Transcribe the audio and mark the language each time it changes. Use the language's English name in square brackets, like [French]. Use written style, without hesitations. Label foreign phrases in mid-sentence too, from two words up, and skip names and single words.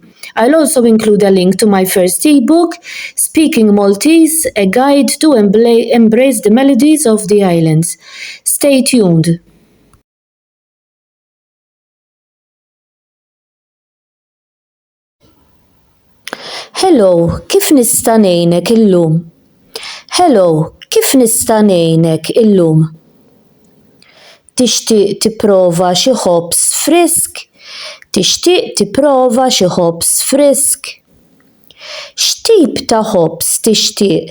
[English] I'll also include a link to my first ebook, Speaking Maltese, a guide to embrace the melodies of the islands. Stay tuned. Hello, [Maltese] kif nista' ngħinek illum? Hello, kif nista' ngħinek illum? Tixtieq tipprova xi ħobs frisk? Tixtieq tipprova xi ħobs frisk? X'tip ta' ħobs tixtieq?